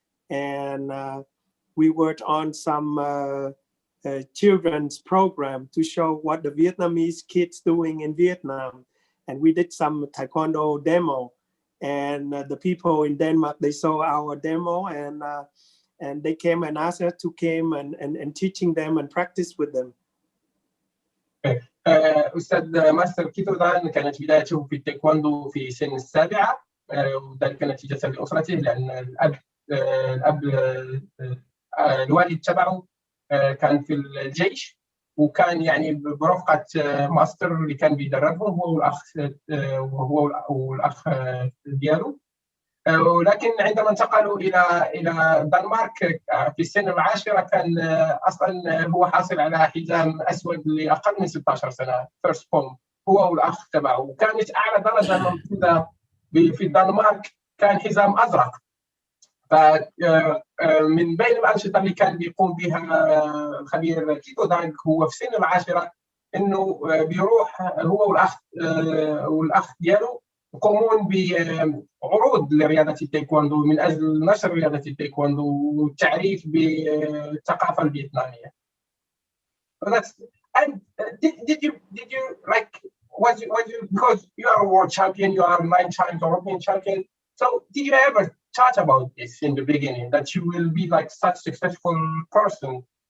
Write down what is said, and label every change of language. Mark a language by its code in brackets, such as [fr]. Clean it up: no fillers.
[en] And we worked on some children's program to show what the Vietnamese kids doing in Vietnam. And we did some Taekwondo demo. And the people in Denmark, they saw our demo, and they came and asked us to come and teaching them and practice with them. [ar] أستاذ ماستر كيتو دان كانت بدايته في التايكوندو في سن السابعة، وذلك نتيجة لأسرته، لأن الأب الوالد تبعه كان في الجيش، وكان يعني برفقة ماستر اللي كان بيدربهم هو والأخ ديالو. ولكن عندما انتقلوا إلى الدنمارك في السن العاشرة كان أصلا هو حاصل على حزام أسود لأقل من 16 سنة فيرست بوم، هو والأخ تبعه، وكانت أعلى درجة موجودة في الدنمارك كان حزام أزرق. فمن بين الأنشطة اللي كان بيقوم بها الخبير كيتو دانغ هو في سن العاشرة إنه بيروح هو والأخ ديالو يقومون بعروض لرياضة التايكوندو من أجل نشر رياضة التايكوندو والتعريف بالثقافة الفيتنامية. [en] And did you was you because you are a world champion, you are 9 times European champion. So did you ever thought about this in the beginning, that you will be such a successful person?